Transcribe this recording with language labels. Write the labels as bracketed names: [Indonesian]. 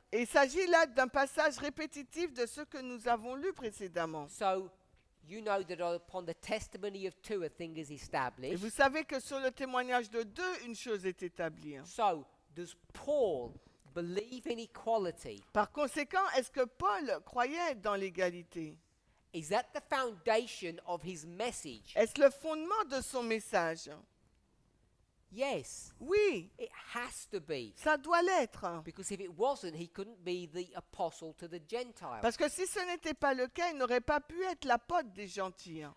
[French] Et il s'agit là d'un passage répétitif de ce que nous avons lu précédemment. [English] So you know that upon the testimony of two a thing is [French] Et [English] established. [French] vous savez que sur le témoignage de deux, une chose est établie. [English] So does Paul believe in equality? [French] Par conséquent, est-ce que Paul croyait dans l'égalité? [English] Is that the foundation of his message? [French] Est-ce le fondement de son message? [English] Yes, [French] Oui, [English] it has to be. [French] ça doit l'être. [English] Because if it wasn't, he couldn't be the apostle to the Gentiles. [French] Parce que si ce n'était pas le cas, il n'aurait pas pu être l'apôtre des gentils.